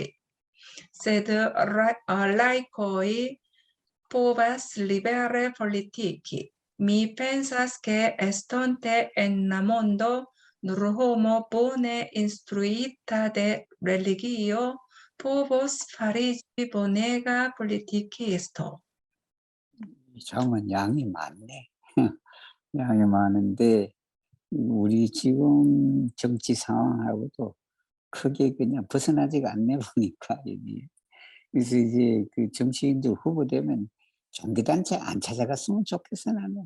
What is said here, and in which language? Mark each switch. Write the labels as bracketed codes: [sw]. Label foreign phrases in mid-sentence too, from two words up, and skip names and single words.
[eo] Sed laikoj povas libere politiki. Mi pensas ke estonte en la mondo nur homo bone instruita de religio povos fariĝi bonega politikisto. [ko] 정은 양이 많네. 양이 많은데 우리 지금 정치 상황하고도 크게 그냥 벗어나지가 않네 보니까 여기. 그래서 이제 그 정치인들 후보 되면 종교단체 안 찾아갔으면 좋겠어 나는.